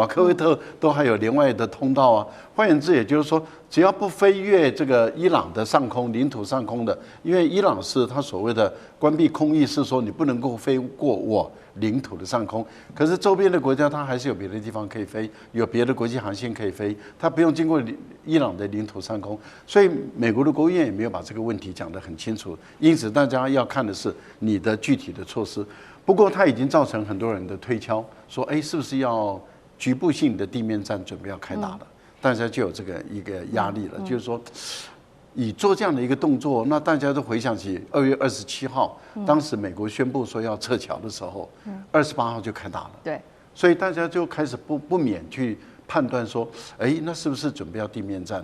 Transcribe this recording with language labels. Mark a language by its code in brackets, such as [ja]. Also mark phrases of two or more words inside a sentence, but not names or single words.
[zh] 科威特都還有另外的通道啊。換言之，也就是說，只要不飛越這個伊朗的上空、領土上空的，因為伊朗是他所謂的關閉空域，是說你不能夠飛過我領土的上空。可是周邊的國家它還是有別的地方可以飛，有別的國際航線可以飛，它不用經過伊朗的領土上空。所以美國的國務院也沒有把這個問題講得很清楚。因此，大家要看的是你的具體的措施。不過，它已經造成很多人的推敲，說，哎，是不是要局部性的地面戰準備要開打了？大家就有這個一個壓力了，就是說，以做這樣的一個動作，那大家都回想起2月27號，當時美國宣布說要撤僑的時候，28號就開打了。對，所以大家就開始不免去判斷說，哎，那是不是準備要地面戰了？